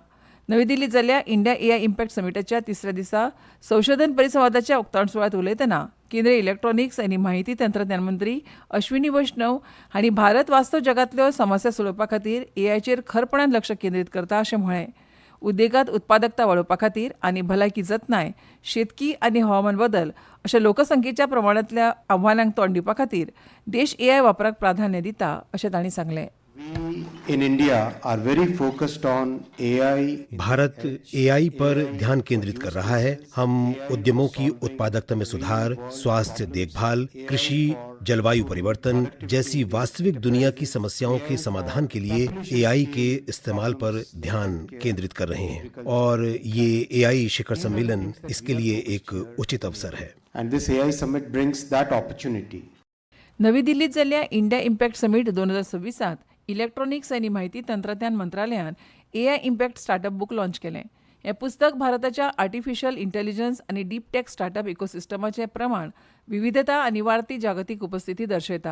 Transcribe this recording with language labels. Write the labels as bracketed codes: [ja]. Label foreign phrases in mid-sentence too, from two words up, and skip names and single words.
[kok] नवी दिल्लींत जाल्ल्या इंडिया एआय इम्पॅक्ट समीटाच्या तिसऱ्या दिसा संशोधन परिसंवादाच्या उक्तावण सुवाळ्यात उलयतना केंद्रीय इलेक्ट्रॉनिक्स आनी माहिती तंत्रज्ञान मंत्री अश्विनी वैष्णव हांणी भारत वास्तव जगांतल्यो समस्या सोडोवपा खातीर एआयचेर खरपणान लक्ष केंद्रीत करता, अशें म्हळें. उद्देगांत उत्पादकता वाडोवपा खातीर आनी भलायकी जतनाय, शेतकी आनी हवामान बदल अशा लोकसंख्येच्या प्रमाणांतल्या आव्हानांक तोंड दिवपा खातीर देश एआय वापराक प्राधान्य दिता, अशें तांणी सांगलें. [en] in India are very focused on AI. [hi] भारत एआई पर ध्यान केंद्रित कर रहा है. हम उद्यमों की उत्पादकता में सुधार, स्वास्थ्य देखभाल, कृषि, जलवायु परिवर्तन जैसी वास्तविक दुनिया की समस्याओं के समाधान के लिए एआई के इस्तेमाल पर ध्यान केंद्रित कर रहे हैं और ये एआई शिखर सम्मेलन इसके लिए एक उचित अवसर है. [en] And this AI summit brings that opportunity. [kok] नवी दिल्लींत जाल्ल्या इंडिया इम्पॅक्ट समीट 2026 इलेक्ट्रॉनिक्स आनी माहिती तंत्रज्ञान मंत्रालयान एआय इम्पॅक्ट स्टार्टअप बूक लॉन्च केलें. हें पुस्तक भारताच्या [en] artificial intelligence [kok] आनी [en] deep tech startup ecosystemachem [kok] प्रमाण, विविधता आनी वाडती जागतीक उपस्थिती दर्शयता.